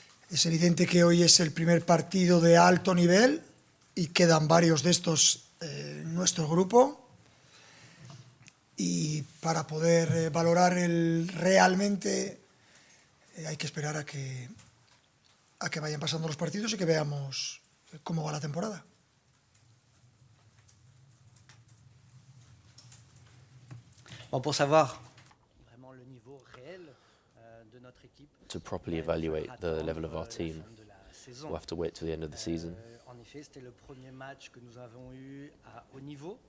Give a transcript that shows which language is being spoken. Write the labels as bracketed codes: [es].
[es] Es evidente que hoy es el primer partido de alto nivel y quedan varios de estos en nuestro grupo. Y para poder valorar realmente hay que esperar a que vayan pasando los partidos y que veamos cómo va la temporada. [fr] Bon, pour savoir vraiment le niveau réel de notre équipe, [en] to properly evaluate the level of our team, we'll have to wait till the end of the season. [fr] En effet, c'était le premier match que nous avons eu à haut niveau.